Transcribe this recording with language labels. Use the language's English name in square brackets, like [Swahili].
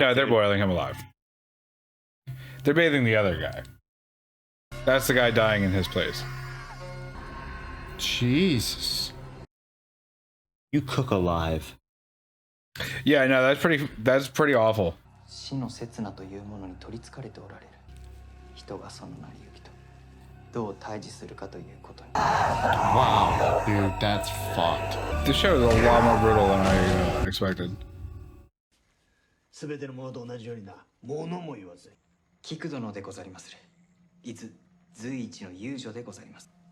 [English] No, they're boiling him alive. They're bathing the other guy. That's the guy dying in his place. Jesus. You cook alive. Yeah, no, that's pretty awful. [Japanese] 死の刹那というものに取り憑かれておられる人がその成り行きとどう対峙するかということに。 [English] Wow, dude, that's fucked. This show is a lot more brutal than I expected. [Japanese] すべてのものと同じようにな、物も言わず。菊殿でござりまする。伊豆随一の遊女でござります。